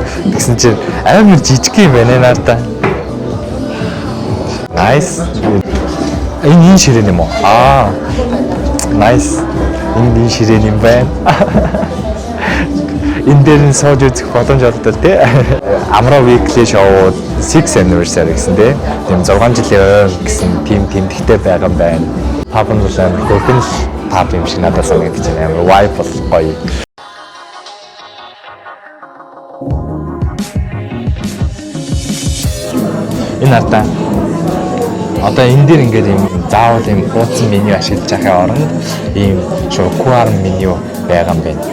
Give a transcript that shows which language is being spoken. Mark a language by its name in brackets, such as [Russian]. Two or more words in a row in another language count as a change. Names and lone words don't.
[Mongolian] Тэгсэн чинь амар жижиг юм байна надаа. Nice. Энэ ширээн юм уу? Nice. Энэ ширээн юм байна. Энэ дээр нь сууж үзэх боломж олдол тий. Амраа [English] Weekly show 6 anniversary [Mongolian] гэсэн тий. Тийм 6 жилийн гэсэн team тэмдэгтэй байгаа юм байна. Пап нь бол амар хөргөн пап юм шиг надад санагдаж байна. Амар vibe бол гоё. Энэ ардаа одоо энэ дээр ингээд юм заавал юм хуудсан меню ашиглаж байхын оронд ийм шууд QR меню байгаа юм байна.